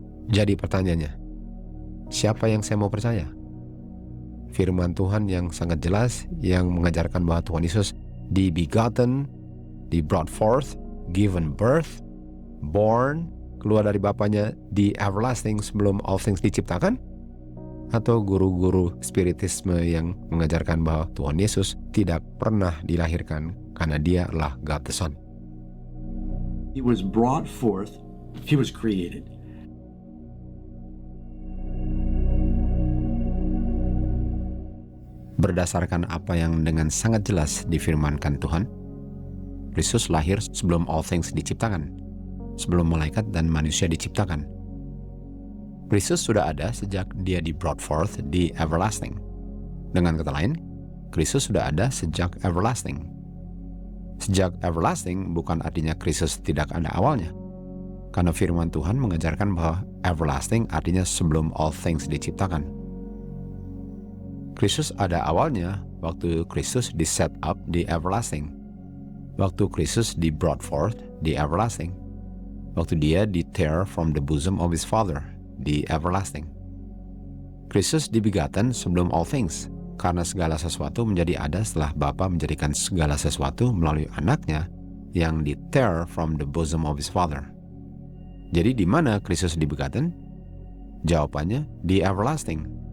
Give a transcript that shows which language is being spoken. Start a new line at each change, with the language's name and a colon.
Indonesian: Jadi pertanyaannya, siapa yang saya mau percaya? Firman Tuhan yang sangat jelas yang mengajarkan bahwa Tuhan Yesus di-begotten, di-brought forth,
English: given birth, born,
Indonesian: keluar dari Bapanya di everlasting sebelum
English: all things
Indonesian: diciptakan? Atau guru-guru spiritisme yang mengajarkan bahwa Tuhan Yesus tidak pernah dilahirkan karena dia adalah
English: God the Son? He was brought forth, he was created.
Indonesian: Berdasarkan apa yang dengan sangat jelas difirmankan Tuhan, Kristus lahir sebelum
English: all things
Indonesian: diciptakan, sebelum malaikat dan manusia diciptakan. Kristus sudah ada sejak dia di-brought forth di everlasting. Dengan kata lain, Kristus sudah ada sejak everlasting. Sejak everlasting bukan artinya Kristus tidak ada awalnya. Karena firman Tuhan mengajarkan bahwa everlasting artinya sebelum
English: all things
Indonesian: diciptakan. Kristus ada awalnya waktu Kristus di-set up di everlasting. Waktu Kristus di-brought forth di everlasting. Waktu dia di-
English: tear from the bosom of his Father
Indonesian: di everlasting. Kristus dibegotten sebelum
English: all things,
Indonesian: karena segala sesuatu menjadi ada setelah Bapa menjadikan segala sesuatu melalui anaknya yang di-
English: tear from the bosom of his Father.
Indonesian: Jadi di mana Kristus dibegotten? Jawabannya di everlasting.